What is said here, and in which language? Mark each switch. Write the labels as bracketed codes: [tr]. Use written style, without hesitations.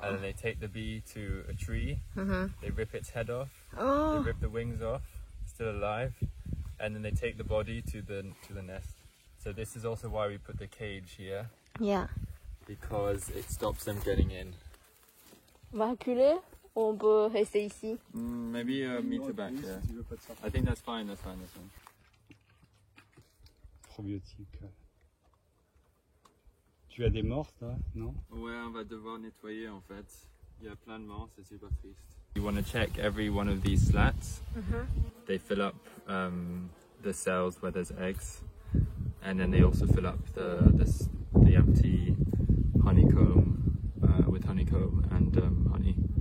[en] And then they take the bee to a tree, they rip its head off, Oh. they rip the wings off, still alive, and then they take the body to the nest. So this is also why we put the cage here, Yeah. because it stops them getting in. [fr] On va reculer ou on peut rester ici? [en] Maybe a meter back here. I think that's fine, that's fine. [fr] Probiotiques. Tu as des morts, toi, non? Ouais, on va devoir nettoyer en fait. Il y a plein de morts, c'est super triste. [en] You want to check every one of these slats. They fill up the cells where there's eggs, and then they also fill up the empty honeycomb with honeycomb and honey.